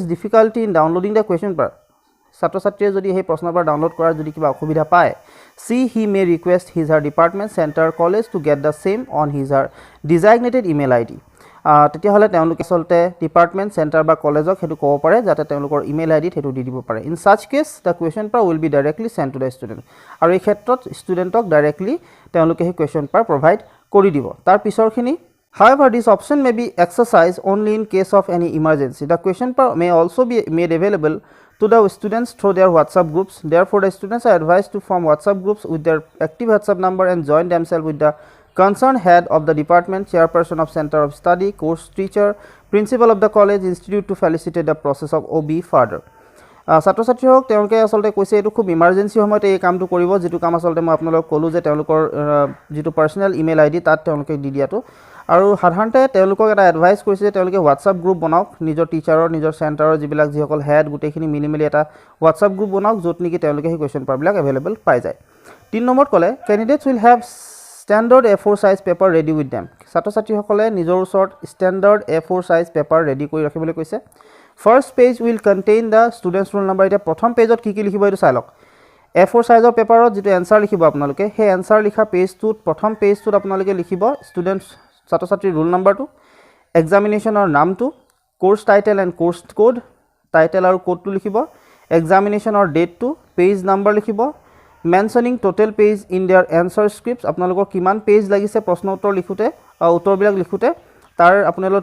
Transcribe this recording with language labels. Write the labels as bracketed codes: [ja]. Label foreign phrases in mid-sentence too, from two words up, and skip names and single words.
[en] difficulty in downloading the question paper [as] ছাত্ৰ ছাত্ৰীয়ে যদি সেই প্ৰশ্ন পেপাৰ ডাউনলোড কৰাৰ যদি কিবা অসুবিধা পায় [en] he may request his her department center college to get the same on his her designated email ID [as] তেতিয়াহ'লে তেওঁলোকে আচলতে ডিপাৰ্টমেণ্ট চেণ্টাৰ বা কলেজক সেইটো ক'ব পাৰে যাতে তেওঁলোকৰ ইমেইল আই ডিত সেইটো দি দিব পাৰে [en] in such case the question paper will be directly send to the student [as] আৰু এই ক্ষেত্ৰত ষ্টুডেণ্টক ডাইৰেক্টলি তেওঁলোকে সেই কুৱেশ্যন পেপাৰ প্ৰভাইড কৰি দিব তাৰ পিছৰখিনি [en] however this option may be exercised only in case of any emergency the question paper may also be made available to the students through their WhatsApp groups therefore the students are advised to form WhatsApp groups with their active WhatsApp number and join themselves with the concerned head of the department chairperson of center of study course teacher principal of the college institute to facilitate the process of OB further [as] ছাত্ৰ ছাত্ৰীসকলক তেওঁলোকে আচলতে কৈছে এইটো খুব ইমাৰ্জেঞ্চি সময়ত এই কামটো কৰিব যিটো কাম আচলতে মই আপোনালোকক ক'লোঁ যে তেওঁলোকৰ যিটো পাৰ্চনেল ইমেইল আই ডি তাত তেওঁলোকে দি দিয়াটো আৰু সাধাৰণতে তেওঁলোকক এটা এডভাইচ কৰিছে যে তেওঁলোকে হোৱাটছআপ গ্ৰুপ বনাওক নিজৰ টিচাৰৰ নিজৰ চেণ্টাৰৰ যিবিলাক যিসকল হেড গোটেইখিনি মিলি মেলি এটা হোৱাটছআপ গ্ৰুপ বনাওক য'ত নেকি তেওঁলোকে সেই কুৱেশ্যন পেপাৰবিলাক এভেইলেবল পাই যায় 3 নম্বৰত ক'লে [en] candidates will have standard A4 size paper ready with them [as] ছাত্ৰ ছাত্ৰীসকলে নিজৰ ওচৰত [en] standard A4 size paper [as] ৰেডি কৰি ৰাখিবলৈ কৈছে [en] First page will contain the student's roll number [as] এটা প্ৰথম পেজত কি লিখিব এইটো চাই লওক A4 সাইজৰ পেপাৰত যিটো এনসাৰ লিখিব আপোনালোকে সেই এনসাৰ লিখা পেজটোত প্ৰথম পেজটোত আপোনালোকে লিখিব ষ্টুডেণ্টছ ছাত্ৰ ছাত্ৰীৰ [en] roll number [as] এক্সামিনেশ্যনৰ নামটো [en] course title and course code [as] টাইটেল আৰু কোডটো লিখিব এক্সামিনেশ্যনৰ ডেটটো [en] page number [as] লিখিব [en] mentioning total page in their answer scripts [as] আপোনালোকৰ কিমান পেজ লাগিছে প্ৰশ্ন উত্তৰ লিখোতে উত্তৰবিলাক লিখোতে তাৰ আপোনালোকৰ